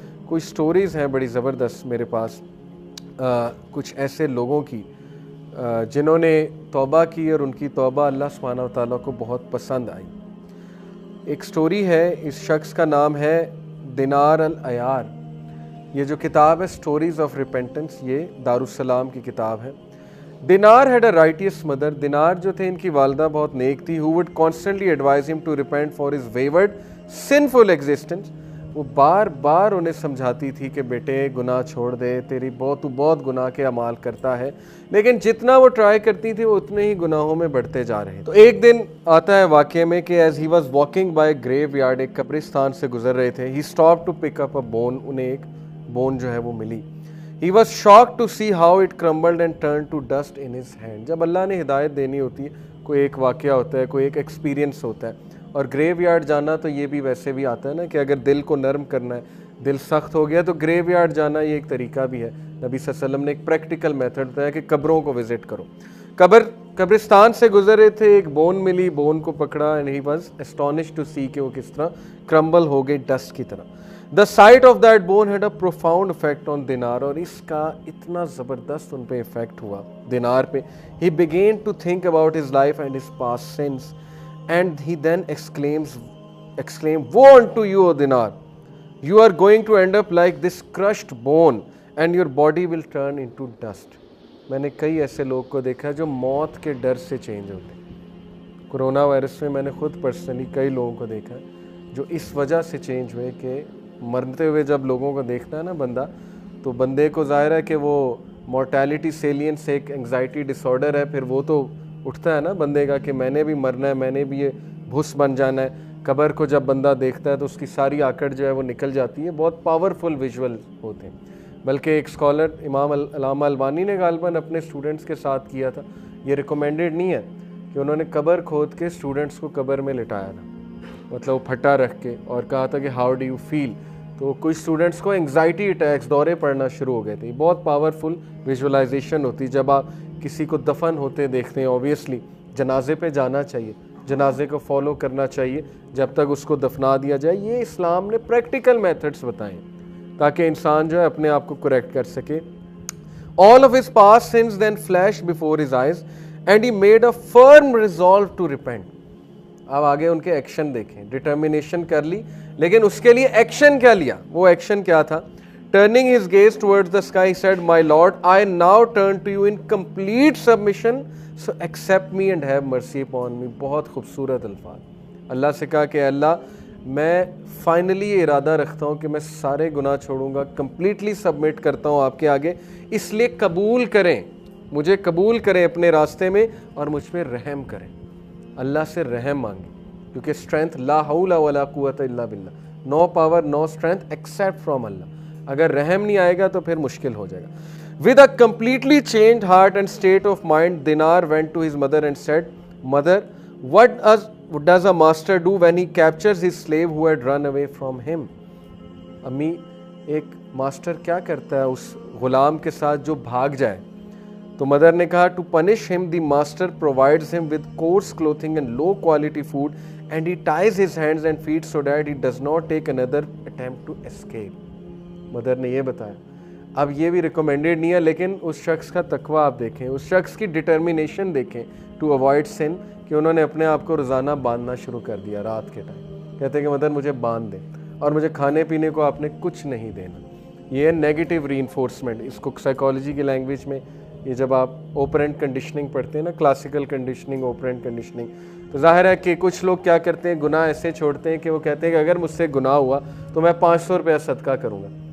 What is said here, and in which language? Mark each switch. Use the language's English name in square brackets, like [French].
[Urdu] کچھ سٹوریز ہیں بڑی زبردست میرے پاس, کچھ ایسے لوگوں کی جنہوں نے توبہ کی اور ان کی توبہ اللہ سبحانہ و تعالیٰ کو بہت پسند آئی. ایک سٹوری ہے, اس شخص کا نام ہے دینار العیار. یہ جو کتاب ہے سٹوریز آف ریپینٹنس, یہ دارالسلام کی کتاب ہے. [English] Dinar had a righteous mother. [Urdu] دینار جو تھے ان کی والدہ بہت نیک تھی. [English] who would constantly advise him to repent for his wayward sinful existence. [Urdu] وہ بار بار انہیں سمجھاتی تھی کہ بیٹے گناہ چھوڑ دے, تو بہت گناہ کے اعمال کرتا ہے. لیکن جتنا وہ ٹرائی کرتی تھی وہ اتنے ہی گناہوں میں بڑھتے جا رہے. تو ایک دن آتا ہے واقعے میں کہ [English] as he was walking by graveyard, [Urdu] ایک قبرستان سے گزر رہے تھے. [English] he stop to pick up a bone, [Urdu] انہیں ایک بون جو ہے وہ ملی. [English] He was shocked to see how it crumbled and turned to dust in his hand. [Urdu] جب اللہ نے ہدایت دینی ہوتی ہے کوئی ایک واقعہ ہوتا ہے, کوئی ایک ایکسپیرینس ہوتا ہے. اور گریو یارڈ جانا تو یہ بھی ویسے بھی آتا ہے نا کہ اگر دل کو نرم کرنا ہے, دل سخت ہو گیا تو گریو یارڈ جانا یہ ایک طریقہ بھی ہے. نبی صلی اللہ علیہ وسلم نے ایک پریکٹیکل میتھڈ بتایا کہ قبروں کو وزٹ کرو. قبرستان سے گزر رہے تھے, ایک بون ملی, بون کو پکڑا, [English] and he was astonished to see [Urdu] کہ وہ کس طرح کرمبل ہو گئی ڈسٹ کی طرح. [English] The sight of that bone had a profound effect on Dinar, [Urdu] اور اس کا اتنا زبردست ان پہ افیکٹ ہوا دینار پہ. [English] He began to think about his life and his past sins, and he then exclaimed, woe unto you, O Dinar! You are going to end up like this crushed bone, and your body will turn into dust. [Urdu] میں نے کئی ایسے لوگ کو دیکھا جو موت کے ڈر سے چینج ہوتے ہیں. کرونا وائرس میں نے خود پرسنلی کئی لوگوں کو دیکھا جو اس وجہ سے چینج ہوئے کہ مرتے ہوئے جب لوگوں کو دیکھتا ہے نا بندہ, تو بندے کو ظاہر ہے کہ وہ مورٹیلٹی سیلینس ایک انگزائٹی ڈس آرڈر ہے, پھر وہ تو اٹھتا ہے نا بندے کا کہ میں نے بھی مرنا ہے, میں نے بھی یہ بھس بن جانا ہے. قبر کو جب بندہ دیکھتا ہے تو اس کی ساری آکڑ جو ہے وہ نکل جاتی ہے. بہت پاورفل ویژول ہوتے ہیں. بلکہ ایک اسکالر امام علامہ البانی نے غالباً اپنے اسٹوڈنٹس کے ساتھ کیا تھا. یہ ریکمینڈڈ نہیں ہے کہ انہوں نے قبر کھود کے اسٹوڈنٹس کو قبر میں لٹایا تھا, مطلب وہ پھٹا رکھ کے, اور کہا تھا کہ [English] How do you feel. [Urdu] تو کچھ اسٹوڈنٹس کو انگزائٹی اٹیکس, دورے پڑنا شروع ہو گئے تھے. بہت پاورفل ویژولائزیشن ہوتی. جب آپ کسی کو دفن ہوتے دیکھتے ہیں, اوبیسلی جنازے پہ جانا چاہیے, جنازے کو فالو کرنا چاہیے جب تک اس کو دفنا دیا جائے. یہ اسلام نے پریکٹیکل میتھڈس بتائے تاکہ انسان جو ہے اپنے آپ کو کریکٹ کر سکے. [English] All of his past sins then flashed before his eyes and he made a firm resolve to repent. [Urdu] اب آگے ان کے ایکشن دیکھیں. ڈٹرمینیشن کر لی, لیکن اس کے لیے ایکشن کیا لیا؟ وہ ایکشن کیا تھا؟ [English] Turning his gaze towards the sky, he said, My Lord, I now turn to you in complete submission, so accept me and have mercy upon me. [Urdu] بہت خوبصورت الفاظ. اللہ سے کہا کہ اللہ میں فائنلی یہ ارادہ رکھتا ہوں کہ میں سارے گناہ چھوڑوں گا, کمپلیٹلی سبمٹ کرتا ہوں آپ کے آگے, اس لیے قبول کریں, مجھے قبول کریں اپنے راستے میں اور مجھ پہ رحم کریں. اللہ سے رحم مانگیں, کیونکہ اسٹرینتھ [Arabic] لا حول ولا قوت الا باللہ, [English] No power no strength except from اللہ. [Urdu] اگر رحم نہیں آئے گا تو پھر مشکل ہو جائے گا. [English] With a completely changed heart and state of mind, Dinar went to his mother and said, Mother, what does a master do when he captures his slave who had run away from him? [Urdu] امی, ایک master کیا کرتا ہے اس غلام کے ساتھ جو بھاگ جائے؟ تو مدر نے کہا, [English] To punish him, the master provides him with coarse clothing and low quality food, and he ties his hands and feet so that he does not take another attempt to escape. [Urdu] Mother نے یہ بتایا. اب یہ بھی recommended نہیں ہے, لیکن اس شخص کا تقوی آپ دیکھیں, اس شخص کی ڈٹرمینیشن دیکھیں ٹو اوائڈ سن, کہ انہوں نے اپنے آپ کو روزانہ باندھنا شروع کر دیا رات کے ٹائم. کہتے ہیں کہ مدر مجھے باندھ دیں اور مجھے کھانے پینے کو آپ نے کچھ نہیں دینا. یہ ہے نیگیٹو ری انفورسمنٹ. اس کو سائیکالوجی کی لینگویج میں یہ جب آپ اوپرینٹ کنڈیشننگ پڑھتے ہیں نا, کلاسیکل کنڈیشننگ, اوپرینٹ کنڈیشننگ, تو ظاہر ہے کہ کچھ لوگ کیا کرتے ہیں, گناہ ایسے چھوڑتے ہیں کہ وہ کہتے ہیں کہ اگر مجھ سے گناہ ہوا تو میں 500 روپیہ صدقہ کروں گا.